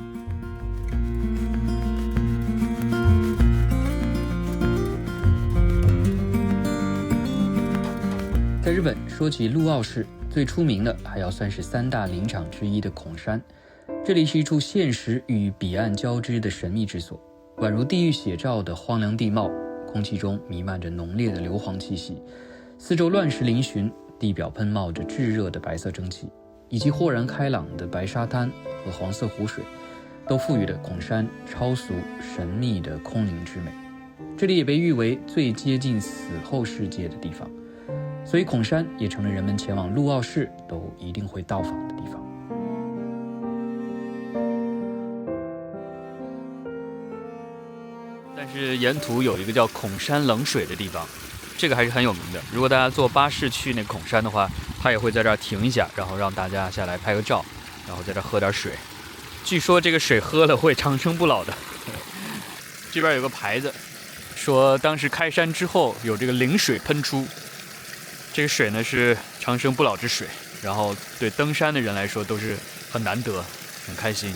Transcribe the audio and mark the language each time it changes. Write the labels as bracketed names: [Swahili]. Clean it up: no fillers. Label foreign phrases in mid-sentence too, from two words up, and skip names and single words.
[Chinese] 在日本，說起陸奧市，最出名的還要算是3大林場之一的孔山。這裡是一處現實與彼岸交織的神秘之所，宛如地獄寫照的荒涼地貌，空氣中彌漫着濃烈的硫磺氣息，四周亂石嶙峋，地表噴冒着炙熱的白色蒸汽，以及豁然開朗的白沙灘和黃色湖水，都賦予了孔山超俗神秘的空靈之美。這裡也被譽為最接近死後世界的地方，所以孔山也成了人們前往陸奧市都一定會到訪的地方。但是沿途有一個叫孔山冷水的地方，這個還是很有名的。如果大家坐巴士去那孔山的話，它也會在這兒停一下，然後讓大家下來拍個照，然後在這兒喝點水。據說這個水喝了會長生不老的。這邊有個牌子，說當時開山之後有這個靈水噴出，這個水呢是長生不老之水，然後對登山的人來說都是很難得，很開心。